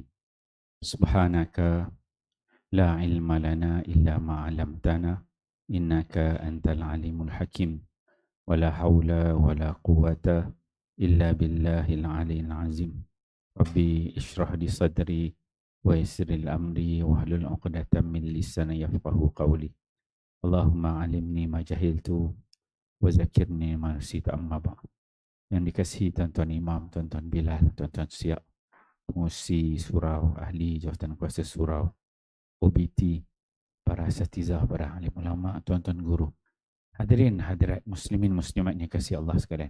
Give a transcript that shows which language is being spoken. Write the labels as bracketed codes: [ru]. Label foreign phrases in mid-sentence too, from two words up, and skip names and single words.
[ar] سبحانك لا علم لنا إلا ما علمتنا إنك أنت العليم الحكيم. ولا حول ولا قوة إلا بالله العلي العظيم. رب اشرح لي صدري ويسر أمري واحلل عقدة من لساني يفقهوا قولي. اللهم علمني ما جهلت وذكرني ما نسيت أما بعد. [ms] Yang dikasihi tuan-tuan imam, tuan-tuan Bilal, tuan-tuan Siap, pengurusi surau, ahli jawatan kuasa surau, OBT, para asatizah, para alim ulama, tuan-tuan guru. Hadirin hadirat muslimin muslimat yang kasih Allah sekalian.